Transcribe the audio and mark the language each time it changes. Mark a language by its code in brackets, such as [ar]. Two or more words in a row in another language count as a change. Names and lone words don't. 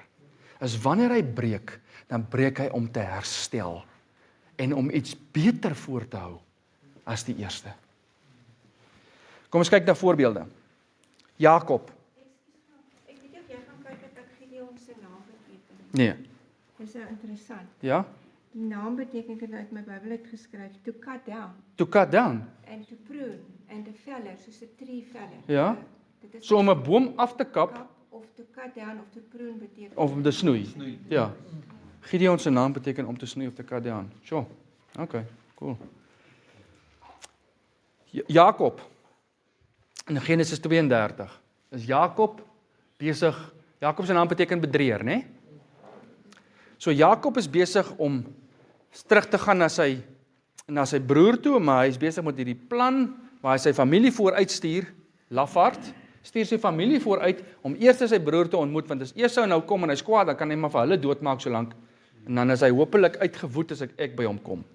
[af] Is wanneer hy breek, dan breek hy om te herstel en om iets beter voor te hou as die eerste. Kom ons kyk na voorbeelde. Jakob. Ek weet nie of jy gaan kyk wat Gideon se naam beteken. Nee. Dis nou interessant. Ja? Die naam beteken, ek het uit my Bybel uit geskryf, [en] to cut down, To cut down. and to prune, and a feller, [af] soos 'n [en] tree feller. [af] Ja. Dit is So om 'n boom af te kap kap, [en] of to cut down, of to prune beteken. [af] of om te snoei. Ja. Gideon se naam beteken om te snoei of te [en] cut down. Sure. Okay, cool. [af] Jakob. In Genesis 32 is Jakob besig. Jakob se naam beteken bedrieër, né? So Jakob is besig om terug te gaan na sy broer toe, maar hy is besig met hierdie plan waar hy sy familie vooruitstuur, lafaard, stuur sy familie vooruit om eers sy broer te ontmoet, want as Esau nou kom en hy's kwaad, dan kan hy maar vir hulle doodmaak solank, en dan is hy hopelik uitgewoed as ek by hom kom.